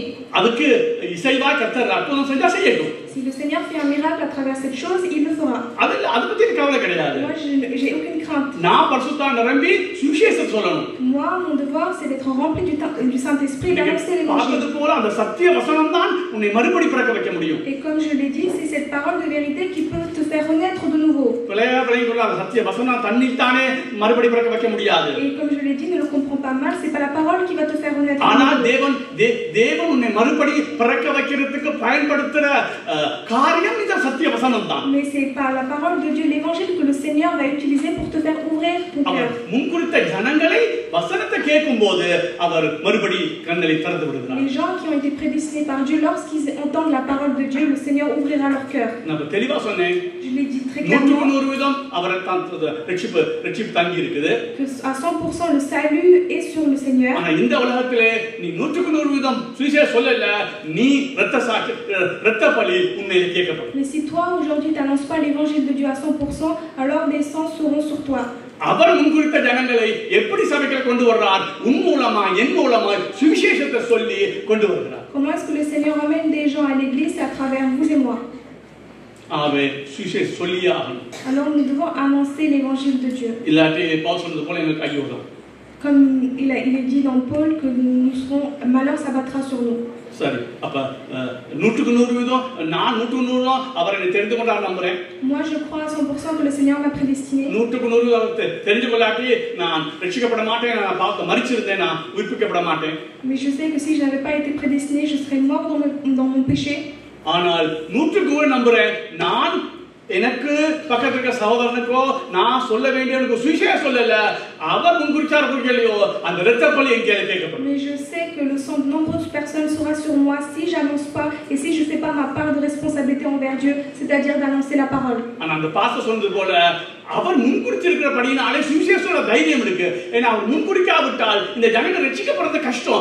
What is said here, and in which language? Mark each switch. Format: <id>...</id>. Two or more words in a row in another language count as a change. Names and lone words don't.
<ta>அதுக்கு இசைவா கர்த்தர் அற்புதம் செஞ்சா செய்யட்டும்.</ta> <fr>Si le Seigneur fait un miracle à travers cette chose, il le fera.</fr> <ta>அது பத்தி கவலை கிடையாது.</ta> <fr>Moi, j'ai aucune crainte.</fr> <ta>நான் பரிசுத்த நிரம்பி சுவிசேஷம் சொல்லணும்.</ta> <fr>Moi, mon devoir, c'est d'être rempli du Saint-Esprit, d'annoncer l'évangile.</fr> <ta>பார்த்தது போல அந்த சத்திய வசனம் தான் உன்னை மறுபடி பிறக்க வைக்க முடியும்.</ta> <fr>Et comme je l'ai dit, c'est cette parole de vérité qui peut te faire renaître de nouveau.</fr> <ta>பிள்ளைகள அந்த சத்திய வசனம் தன்னில் தானே மறுபடி பிறக்க வைக்க முடியாது.</ta> <fr>Et comme je l'ai dit, ne le comprends pas mal, c'est pas la parole qui va te faire renaître.</fr> <ta>ஆனால் தேவன் உன்னை மறுபடி பிறக்க வைக்கிறதுக்கு பயன்படுத்துற காரியம் இந்த சத்திய வசனம் தான்.</ta> <fr>Mais c'est pas la parole de Dieu, l'évangile que le Seigneur va utiliser pour te faire ouvrir ton cœur.</fr> <ta>முன்குறித்த ஜனங்களை வசனத்தை கேட்கும்போது அவர் மறுபடி கண்களை திறந்து விடுகிறார்.</ta> <fr>Les gens qui ont été prédestinés par Dieu, lorsqu'ils entendent la parole de Dieu, le Seigneur ouvrira leur cœur.</fr> <ta>நான் தெளிவா சொன்னேன்.</ta> <fr>Je l'ai dit très clairement.</fr> <ta>100% அவரை தான் ரட்சிப்பு தங்கி இருக்குது.</ta> <fr>Que à 100% le salut est sur le Seigneur.</fr> <ta>ஆனா இந்த உலகத்திலே நீ 100% சுவிசேஷம் சொல்லல, நீ இரத்த பலி உன்னையில கேட்கப்படும்.</ta> <fr>Mais si toi aujourd'hui tu n'annonces pas l'évangile de Dieu à 100%, alors des sangs seront sur toi.</fr> <ta>அவர் முன்குறித்த ஜனங்களை எப்படி சபைக்கு கொண்டு வர்றார்? உன் மூலமா என் மூலமா சுவிசேஷத்தை சொல்லி கொண்டு வருகிறார்.</ta> <fr>Comment est-ce que le Seigneur amène des gens à l'église? C'est à travers vous et moi.</fr> <ta>ஆவே சுவிசேஷம் சொல்லியே ஆகணும்.</ta> <fr>Alors nous devons annoncer l'évangile de Dieu.</fr> <ta>இல்லாட்டி பவுல் சொன்னது போல எங்களுக்கு ஐயோ தான்.</ta> <fr>Comme il est dit dans Paul que nous serons, malheur s'abattra sur nous.</fr> <ta>சரி, அப்ப 100% நான் 100% அவரை தெரிந்து கொண்டார் நம்புறேன்.</ta> <fr>Moi je crois à 100% que le Seigneur m'a prédestiné.</fr> <ta>100% தெரிந்து கொள்ளாட்டி நான் ரட்சிக்கப்பட மாட்டேன், நான் பார்க்க மரிச்சிருந்தேன், நான் உயிர்ப்பிக்கப்பட மாட்டேன்.</ta> <fr>Mais je sais que si je n'avais pas été prédestiné, je serais mort dans mon péché.</fr> <ta>ஆனால் 100% நம்புறேன். நான் எனக்கு பக்கத்துல இருக்க சகோதரனுக்கோ நான் சொல்ல வேண்டியவனுக்கு சுவிசேஷம் சொல்லல, அவர் முன்குறிச்சார் குறிக்கலையோ அந்த இரத்த பலி எங்கே கேட்கப்படும்.</ta> <fr>Mais je sais que le sang de nombreuses personnes sera sur moi si j'annonce pas et si je fais pas ma part de responsabilité envers Dieu, c'est-à-dire d'annoncer la parole.</fr> <ta>ஆனா அந்த பாஸ்டர் சொன்னது போல அவர் முன்குறிச்சிருக்கிறபடினாலே சுவிசேஷத்தோட தைரியம் இருக்கு. ஏன்னா அவர் முன்குறிக்காவிட்டால் இந்த ஜனங்கள் ரட்சிக்கப்படுறது கஷ்டம்.</ta>